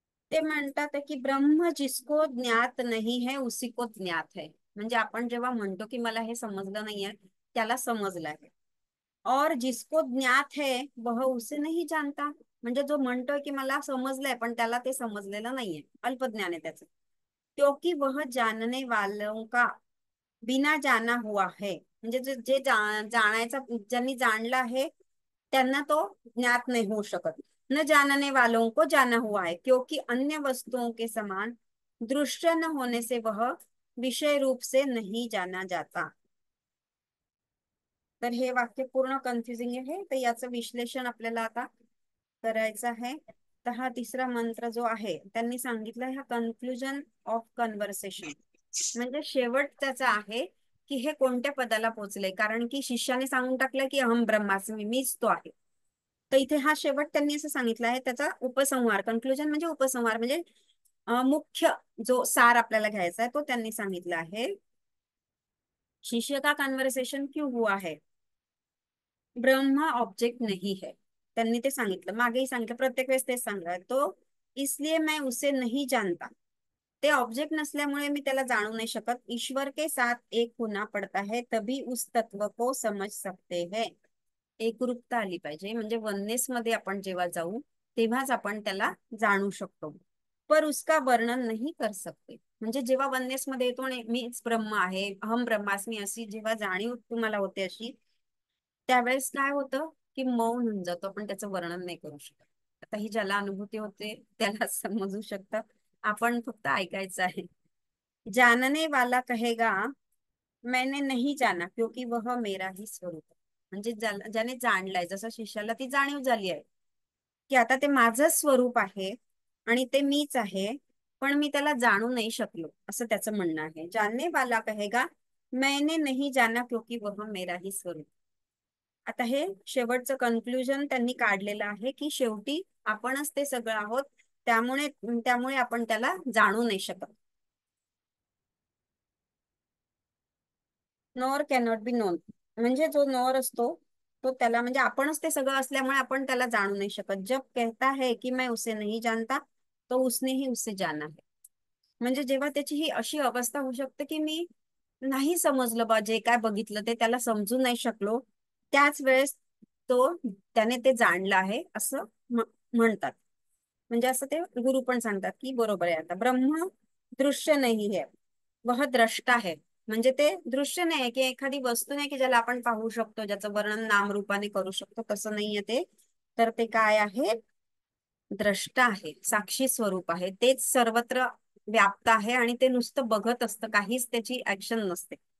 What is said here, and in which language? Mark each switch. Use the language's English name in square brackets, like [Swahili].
[Marathi] ते म्हणतात की [Hindi] ब्रह्म जिसको ज्ञात नहीं है उसी को ज्ञात है. [Marathi] म्हणजे आपण जेव्हा म्हणतो की मला हे समजलं नाहीये, त्याला समजलं आहे. [Hindi] और जिसको ज्ञात है वह उसे नहीं जानता. [Marathi] म्हणजे जो म्हणतोय की मला समजलंय पण त्याला ते समजलेलं नाहीये, अल्पज्ञान आहे त्याचं. [Hindi] क्योंकि वह जानने वालों का बिना जाना हुआ है. [Marathi] म्हणजे जे जाणायचा, ज्यांनी जाणलं आहे त्यांना तो ज्ञात [Hindi] नहीं हो [Marathi] शकत. [Hindi] न जानने वालों को जाना हुआ है क्योंकि अन्य वस्तुओं के समान दृश्य न होने से वह विषय रूप से नहीं जाना जाता. [Marathi] तर हे वाक्य पूर्ण कन्फ्युजिंग आहे, तर याचं विश्लेषण आपल्याला आता करायचं आहे. तर हा तिसरा मंत्र जो आहे त्यांनी सांगितलं, हा [English] conclusion of conversation, [Marathi] म्हणजे शेवट त्याचा आहे की हे कोणत्या पदाला पोहोचले. कारण की शिष्याने सांगून टाकलं की अहम ब्रह्मास्मी, मीच तो आहे. तर इथे हा शेवट त्यांनी असं सांगितलं आहे, त्याचा उपसंहार, कन्क्लुजन म्हणजे उपसंहार, म्हणजे मुख्य जो सार आपल्याला घ्यायचा आहे तो त्यांनी सांगितला आहे. [Hindi] शिष्य का कन्वर्सेशन क्यों हुआ है, ब्रह्मा ऑब्जेक्ट नहीं है. [Marathi] त्यांनी ते सांगितलं, मागेही सांगितलं, प्रत्येक वेळेस तेच सांगणार तो. [Hindi] इसलिए मैं उसे नहीं जानता. [Marathi] ते ऑब्जेक्ट नसल्यामुळे मी त्याला जाणू नाही शकत. [Hindi] ईश्वर के साथ एक होना पड़ता है तभी उस तत्व को समझ सकते हैं. [Marathi] एकरूपता आली पाहिजे, म्हणजे वननेस मध्ये आपण जेव्हा जाऊ तेव्हाच आपण त्याला जाणू शकतो. [Hindi] पर उसका वर्णन नहीं कर सकते. [Marathi] म्हणजे जेव्हा वननेस मध्ये येतो आणि मीच ब्रह्म आहे, अहम ब्रह्मास्मी, अशी जेव्हा जाणीव तुम्हाला होते अशी, त्यावेळेस काय होतं की मौन होऊन जातो, आपण त्याचं वर्णन नाही करू शकत. आता ही ज्याला अनुभूती होते त्याला समजू शकतात, आपण फक्त ऐकायचं आहे. [Hindi] जानने वाला कहेगा मैंने नहीं जाना क्योंकि वह मेरा ही स्वरूप है. [Marathi] म्हणजे ज्याने जाणलाय, जसं शिष्याला ती जाणीव झाली आहे की आता ते माझं स्वरूप आहे आणि ते मीच आहे, पण मी त्याला जाणू नाही शकलो, असं त्याचं म्हणणं आहे. [Hindi] जानने वाला कहेगा मैंने नहीं जाना क्योंकि वह मेरा ही स्वरूप. [Marathi] आता हे शेवटचं कन्क्लुजन त्यांनी काढलेलं आहे की शेवटी आपणच ते सगळं आहोत, त्यामुळे त्यामुळे आपण त्याला जाणू नाही शकत. [English] nor cannot be known, [Marathi] म्हणजे जो नॉर असतो तो त्याला, म्हणजे आपणच ते सगळं असल्यामुळे आपण त्याला जाणू नाही शकत. [Hindi] जब कहता है कि मैं उसे नहीं जानता तो उसने ही उसे जाना है. [Marathi] म्हणजे जेव्हा त्याची ही अशी अवस्था होऊ शकते की मी नाही समजलं बा, जे काय बघितलं ते त्याला समजू नाही शकलो, त्याच वेळेस तो त्याने ते जाणलं आहे असं म्हणतात. म्हणजे असं ते गुरु पण सांगतात की बरोबर आहे. आता [Hindi] ब्रह्म दृश्य नाही है, वह द्रष्टा है. [Marathi] म्हणजे ते दृश्य नाही की एखादी वस्तू नाही की ज्याला आपण पाहू शकतो, ज्याचं वर्णन नामरूपाने करू शकतो, तसं नाहीये ते. तर ते काय आहे, द्रष्टा आहे, साक्षी स्वरूप आहे, तेच सर्वत्र व्याप्त आहे आणि ते नुसतं बघत असतं, काहीच त्याची ऍक्शन नसते.